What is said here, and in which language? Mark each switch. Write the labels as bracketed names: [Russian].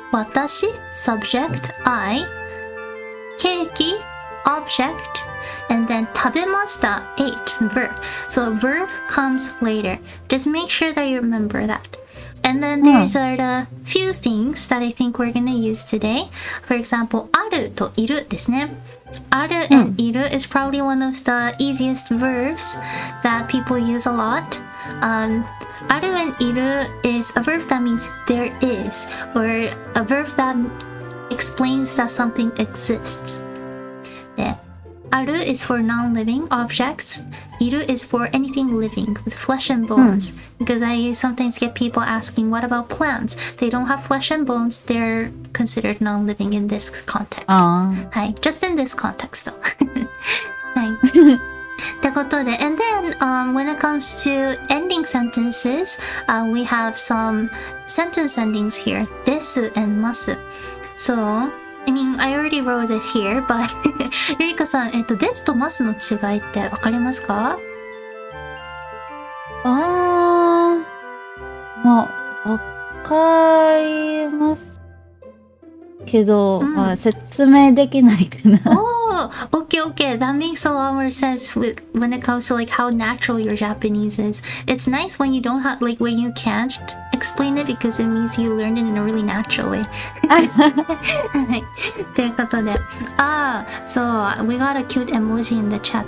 [English] 私 subject, I ケーキ object, and then 食べました ate verb. So verb comes later. Just make sure that you remember that. And then there's a few things that I think we're gonna use today. For example, [Japanese] あるといるですね。 [English] ある and いる is probably one of the easiest verbs that people use a lot. ある and いる is a verb that means there is, or a verb that explains that something exists. で、ある is for non-living objects. いる is for anything living with flesh and bones. Because I sometimes get people asking, what about plants? They don't have flesh and bones. They're considered non-living in this context. [Japanese] はい、 [English] just in this context though. [Japanese] はい。ってことで、 [English] and then when it comes to ending sentences, we have some sentence endings here. [Japanese] です and ます。 [English] So, I mean, I already wrote it here, but [Japanese] ゆりかさん、ですとますの違いってわかりますか？まあ、わかりますけど、まあ、説明できないかな。 [English] Okay. That makes a lot more sense when it comes to like how natural your Japanese is. It's nice when you don't have like when you can't explain it because it means you learned it in a really natural way. [Japanese] ということで、 [English] so we got a cute emoji in the chat.